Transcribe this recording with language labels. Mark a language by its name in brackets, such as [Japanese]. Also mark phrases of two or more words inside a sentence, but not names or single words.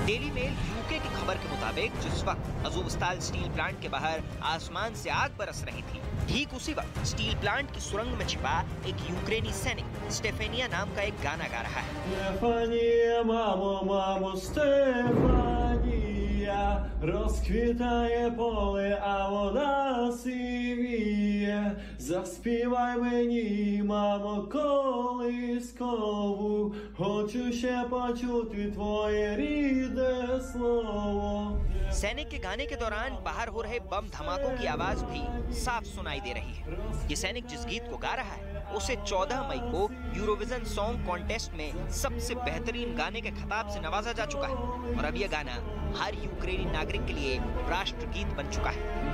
[Hindi] डेली मेल यूके की खबर के मुताबिक जिस वक्त अज़ोवस्ताल [English] steel plant [Hindi] के बाहर आसमान से आग बरस रही थी, ठीक उसी वक्त स्टील प्लांट की सुरंग में छिपा एक यूक्रेनी सैनिक स्टेफेनिया नाम का एक गाना गा रहा है। [Ukrainian] Розквітає поле, а вода сивіє. Заспівай мені, мамо, колискову. Хочу ще почути твоє рідне слово. [Hindi] सैनिक के गाने के दौरान बाहर हो रहे बम धमाकों की आवाज भी साफ सुनाई दे रही है। ये सैनिक जिस गीत को गा रहा है उसे 14 मई को यूरोविजन सॉन्ग कॉन्टेस्ट में सबसे बेहतरीन गाने के खिताब से नवाजा जा चुका है और अब यह गाना हर यूक्रेनी नागरिक के लिए राष्ट्रगीत बन चुका है।